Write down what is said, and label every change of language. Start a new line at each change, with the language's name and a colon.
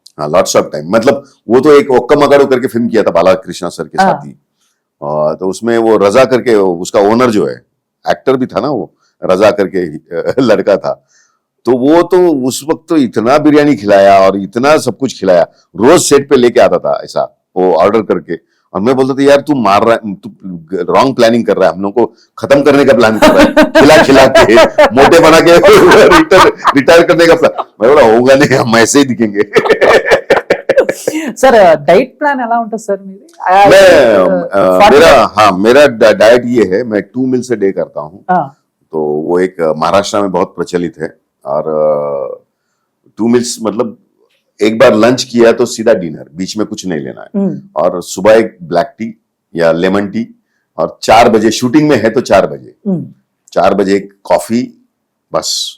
Hindi: हाँ lots of time, मतलब वो तो एक ओक्का मगाड़ू करके फिल्म किया था बालाकृष्णा सर के साथ ही, तो उसमें वो रजा करके उसका ओनर जो है, एक्टर भी था ना वो, रजा करके लड़का था, तो वो तो उस वक्त तो इतना बिरयानी खिलाया और इतना सब कुछ खिलाया, रोज सेट पे लेके आता था ऐसा, वो ऑर्डर करके, और मैं बोलता था यार तू मार रहा है, तू रॉन्ग प्लानिंग कर रहा है, हम लोग को खत्म करने का प्लान कर रहा है, खिला खिला के मोटे बना के रिटायर करने का प्लान। मैं बोला होगा नहीं, हम ऐसे ही दिखेंगे।
Telugu: सर डाइट प्लान ఎలా ఉంటుంది సార్ మీది?
Hindi: मेरा डाइट ये है, मैं 2 मील्स अ डे करता हूँ, तो वो एक महाराष्ट्र में बहुत प्रचलित है, और 2 मील्स मतलब एक बार लंच किया तो सीधा डिनर, बीच में कुछ नहीं लेना है, और सुबह एक ब्लैक टी या लेमन टी, और 4 बजे शूटिंग में है तो 4 बजे 4 बजे एक कॉफी, बस।